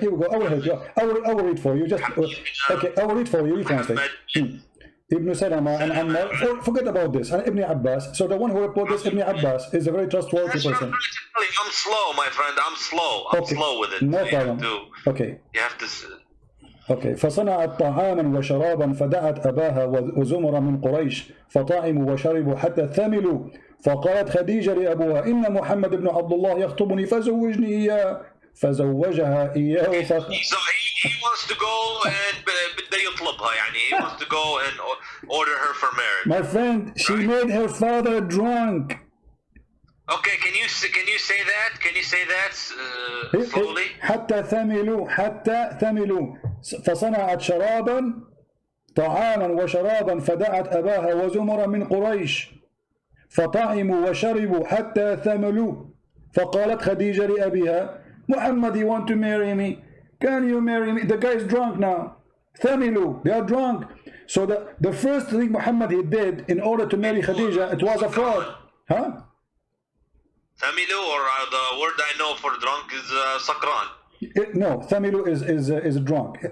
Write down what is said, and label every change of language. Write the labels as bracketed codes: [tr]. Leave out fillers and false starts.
[en] Here we go. I will help you. I will read for you. Okay, I will read for you. You translate. Ibn Salama and Ammar. Forget about this. And Ibn Abbas. So the one who reported this, Ibn Abbas, is a very trustworthy person. I'm slow, my friend. I'm slow. I'm slow with it. No problem. Okay. You have to. Okay. [ar] فصنعت طعاما وشرابا فدعت اباها وزمر من قريش فطعموا وشربوا حتى ثملوا فقالت خديجه لابوها ان محمد بن عبد الله يخطبني فزوجني اياه فزوجها اياه [en] he wants to go and [ar] بده يطلبها يعني [en] he wants to go and order her for marriage. My friend, she made her father drunk. Okay, can you say that? Can you say that slowly? [ar] حتى ثملوا فصنعت شرابا طعاما وشرابا فدعت أباها وزمر من قريش فطعموا وشربوا حتى ثملوا فقالت خديجة لأبيها محمد, [en] you want to marry me? Can you marry me? The guy is drunk now. ثملوا, they are drunk. So the first thing Muhammad he did in order to marry Khadija, it was a fraud. Huh? Thamilu, or the word I know for drunk is sakran. No, Thamilu is drunk.